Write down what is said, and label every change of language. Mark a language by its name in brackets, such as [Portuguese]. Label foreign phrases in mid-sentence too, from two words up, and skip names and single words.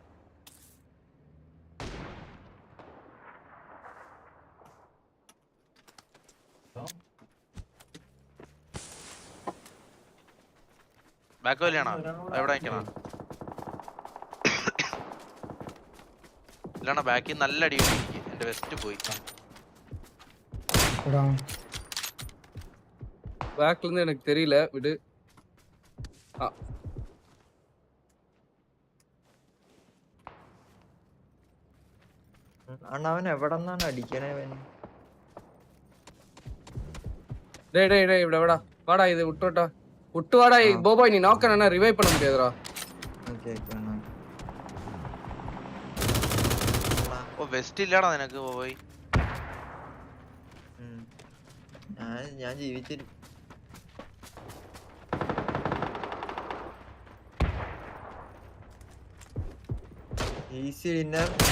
[Malayalam] ബാക്ക് വലിയാണോ എവിടെ നിൽക്കണം? ഇല്ലണ ബാക്കിൽ നല്ല അടി കിട്ടി. എന്റെ വെസ്റ്റ് പോയി. [Tamil] பேக்ல இருந்து எனக்கு தெரியல விடு. [Malayalam] അവൻ എവിടെ നിന്നാണ് അടിക്കണേ? [Tamil] டேய் டேய் டேய் [Malayalam] ഇവിടെ വാടാ വാടാ ഇത് വിട്ടോട്ടാ വിട്ടു വാടാ. ബോബോയ് നീ നോക്കണ റിവൈവ് [Tamil] பண்ண முடியாதுடா. [Malayalam] ഓക്കേ ഓ വെസ്റ്റ് ഇല്ലടാ നിനക്ക് പോയി. ഞാൻ ജീവിച്ചിരിക്കും. [English] easy dinner